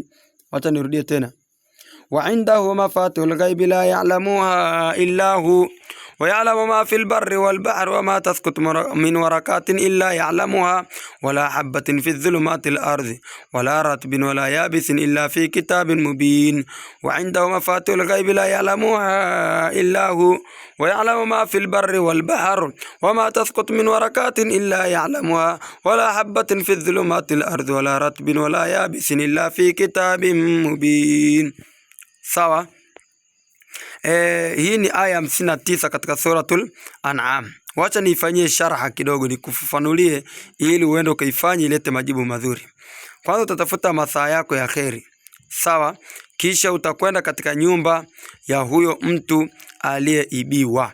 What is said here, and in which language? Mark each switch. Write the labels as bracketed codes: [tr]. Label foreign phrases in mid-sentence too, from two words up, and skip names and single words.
[ar] وتنرديه تena: وعنده مفاتيح الغيب لا يعلمها إلا هو ويعلم ما في البر والبحر وما تسقط من ورقات إلا يعلمها ولا حبة في الظلمات الأرض ولا رطب ولا يابس إلا في كتاب مبين. وعنده مفاتيح الغيب لا يعلمها إلا هو ويعلم ما في البر والبحر وما تسقط من ورقات إلا يعلمها ولا حبة في الظلمات الأرض ولا رطب ولا يابس إلا في كتاب مبين. [sw] sawa. Hii ni aya 59 katika suratul An'am. Wacha niifanyie sharha kidogo, nikufafanulie ili uende ukaifanye ilete majibu mazuri. Kwanza utatafuta masaa yako ya kheri, sawa, kisha utakwenda katika nyumba ya huyo mtu aliyeibiwa.